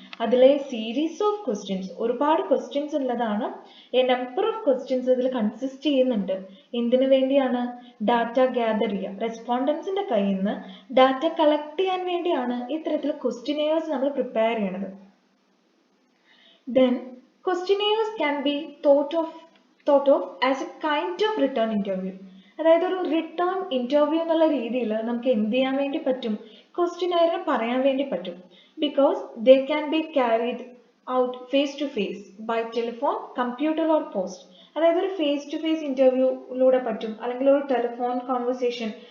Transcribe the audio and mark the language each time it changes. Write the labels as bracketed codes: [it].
[ml] അതിലെ series of questions, ഒരുപാട് questions ഉള്ളതാണ്. എ നമ്പർ ഓഫ് ക്വസ്റ്റ്യൻസ് ഇതിൽ കൺസിസ്റ്റ് ചെയ്യുന്നുണ്ട്. എന്തിനു വേണ്ടിയാണ്? ഡാറ്റ ഗ്യാദർ ചെയ്യുക, റെസ്പോണ്ടൻസിന്റെ കയ്യിൽ നിന്ന് ഡാറ്റ കളക്ട് ചെയ്യാൻ വേണ്ടിയാണ് ഇത്തരത്തിൽ ക്വസ്റ്റിനെയേഴ്സ് നമ്മൾ പ്രിപ്പയർ ചെയ്യണത്. [en] Then questionnaires can be thought of as a kind of return interview. [ml] അതായത് ഒരു റിട്ടേൺ ഇന്റർവ്യൂ എന്നുള്ള രീതിയിൽ നമുക്ക് എന്ത് ചെയ്യാൻ വേണ്ടി പറ്റും? ക്വസ്റ്റിനെയറിന് പറയാൻ വേണ്ടി പറ്റും. [en] Because they can be carried out face to face, by telephone, computer or post. [ml] അതായത് ഒരു ഫേസ് ടു ഫേസ് ഇന്റർവ്യൂയിലൂടെ പറ്റും, അല്ലെങ്കിൽ ഒരു ടെലിഫോൺ കോൺവെർസേഷൻ.